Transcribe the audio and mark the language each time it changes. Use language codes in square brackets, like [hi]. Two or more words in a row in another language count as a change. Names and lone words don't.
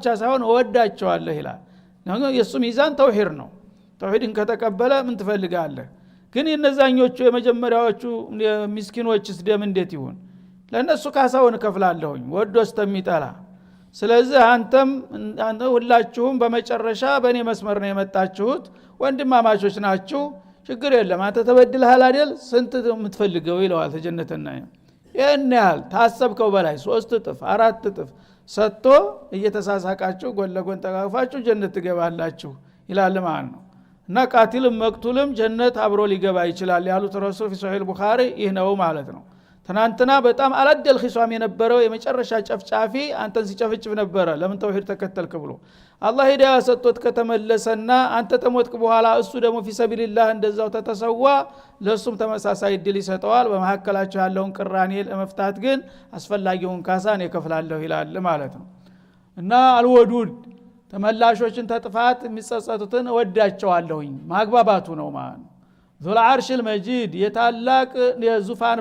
[am] ሳይሆን እወዳቸዋለሁ ይላል ነው የሱ ሚዛን ተውሂድ ነው ተውሂድን ከተቀበለ ምን ትፈልጋለህ ግን የነዛኞቹ የመጀመሪያዎቹ ምስኪኖችስ ደም እንዴት ይሁን ለነሱ ካሳውን ከፍላለሁኝ ወዶስ ተሚጠላ ስለዚህ አንተም ሁላችሁም በመጨረሻ በእኔ መስመር ነው የመጣችሁት ወንድማማቾች ናችሁ ችግር የለም አንተ ተበድለሃል አይደል ስንት የምትፈልገው ይለዋል ተጀነተና ይሄን ያህል ታሰብከው በላይ 3 እጥፍ 4 እጥፍ ሰጥቶ እየተሳሳቃችሁ ጎን ለጎን ተጋፋችሁ ጀነት ትገባላችሁ ይላል ማለት ነው እና ቃቲልም መቅቱልም ጀነት አብሮ ሊገባ ይችላል ያሉት ረሱል [ar] في صحيح البخاري [am] ይህ ነው ማለት ነው ትናንትና በጣም አላደል ኺሷም የነበረው የመጨረሻ ጨፍጫፊ አንተን ሲጨፍጭፍ ነበር ለምን ተውሂድ ተከተልክ ብሎ አላህ ሂዳያ ሰጥቶት ከተመለሰና አንተ ተሞትክ በኋላ እሱ ደግሞ [ar] في سبيل الله [am] እንደዛው ተተሰዋ ለሱም ተመሳሳይ ድል ይሰጠዋል በመሐከላቸው ያለውን ቅራኔ ለመፍታት ግን አስፈላጊውን ካሳን ይከፍላለሁ ይላል ማለት ነው እና አልወዱድ ተመላሾችን ተጥፋት የሚጸጸቱትን ወዳቸዋለሁኝ ማግባባቱ ነው ማለት ነው [ar] ذو العرش المجيد [am] የታላቅ የዙፋን